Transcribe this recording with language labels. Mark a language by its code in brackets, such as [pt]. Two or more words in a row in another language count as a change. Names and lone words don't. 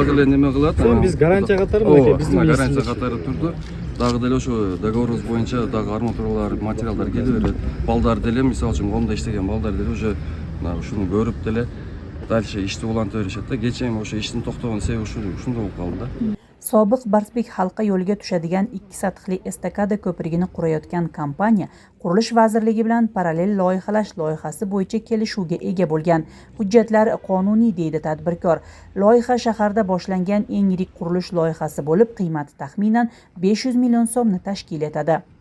[ky] Эми дагы эле неме кылат. Биз гарантия катары мынакей биздин гарантия катары турду. дагы деле ошо договорубуз боюнча дагы арматуралар материалдар келе берет. Балдар деле мисалы үчүн колунда иштеген балдар деле уже ушуну көрүп деле дальше ишти уланта беришет да. Кечээ эми ошо иштин токтогон себеби ушундай болуп калды да. [uz] Sobiq Barsbek halqa yo'liga tushadigan 2 sathli estakada ko'prigini qurayotgan kompaniya Qurilish vazirligi bilan parallel loyihalash loyihasi bo'yicha kelishuvga ega bo'lgan. Hujjatlar qonuniy deydi tadbirkor. Loyiha shaharda boshlangan eng yirik qurilish loyihasi bo'lib, qiymati taxminan 500 million so'mni tashkil etadi.